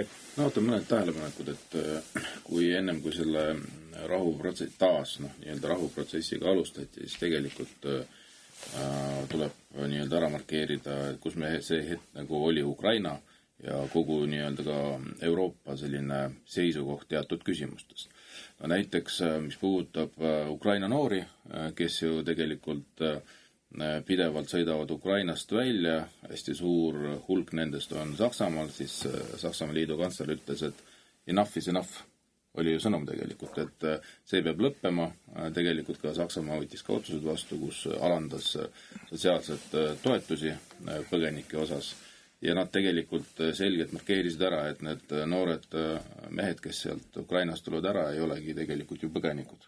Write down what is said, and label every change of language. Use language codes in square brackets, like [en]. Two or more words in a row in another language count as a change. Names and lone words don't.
[et] Ootame mõned tähelepanekud, et kui ennem kui selle rahuprotsessiga alustati, siis tegelikult tuleb ära markeerida, kus see hetk nagu oli Ukraina ja kogu ka Euroopa selline seisukoht teatud küsimustes. Näiteks, mis puudutab Ukraina noori, kes ju tegelikult pidevalt sõidavad Ukrainast välja, hästi suur hulk nendest on Saksamaal, siis Saksamaa liidu kantsler ütles, et [en] enough is enough. [et] Oli ju sõnum tegelikult, et see peab lõppema. Tegelikult ka Saksamaa võttis ka otsused vastu, kus alandas sotsiaalset toetusi põgenike osas. Ja nad tegelikult selgelt markeerisid ära, et need noored mehed, kes sealt Ukrainast tulevad ära, ei olegi tegelikult ju põgenikud.